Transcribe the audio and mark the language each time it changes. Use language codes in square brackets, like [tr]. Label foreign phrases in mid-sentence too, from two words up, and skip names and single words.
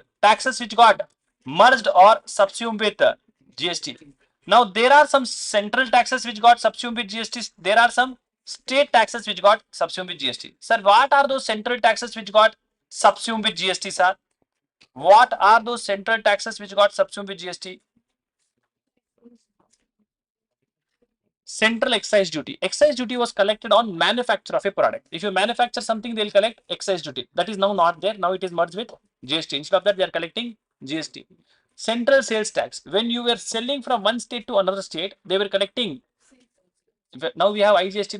[en] Taxes which got merged or subsumed with GST. Now there are some central taxes which got subsumed with GST. There are some state taxes which got subsumed with GST. Sir, what are those central taxes which got subsumed with GST, sir? What are those central taxes which got subsumed with GST? Central excise duty. Excise duty was collected on manufacture of a product. If you manufacture something, they'll collect excise duty. That is now not there. Now it is merged with GST. Instead of that, they are collecting GST. Central sales tax. When you were selling from one state to another state, they were collecting. Now we have IGST.